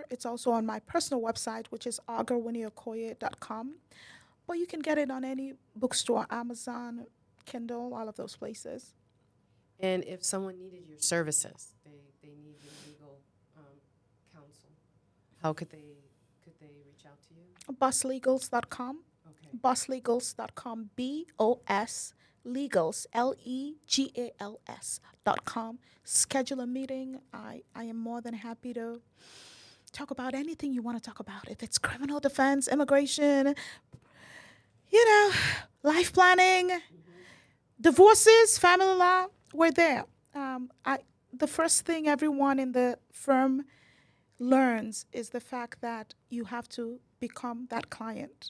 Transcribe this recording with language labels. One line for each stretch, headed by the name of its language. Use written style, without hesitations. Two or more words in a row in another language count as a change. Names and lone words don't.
English: It's also on my personal website, which is ogorwinnie.com. But you can get it on any bookstore, Amazon, Kindle, all of those places. And if someone needed your services, they need your legal counsel, how could they reach out to you? Bosslegals.com. Okay. Bosslegals.com. BOS Legals, LEGALS.com. Schedule a meeting. I am more than happy to talk about anything you want to talk about. If it's criminal defense, immigration, life planning, divorces, family law, we're there. The first thing everyone in the firm learns is the fact that you have to become that client.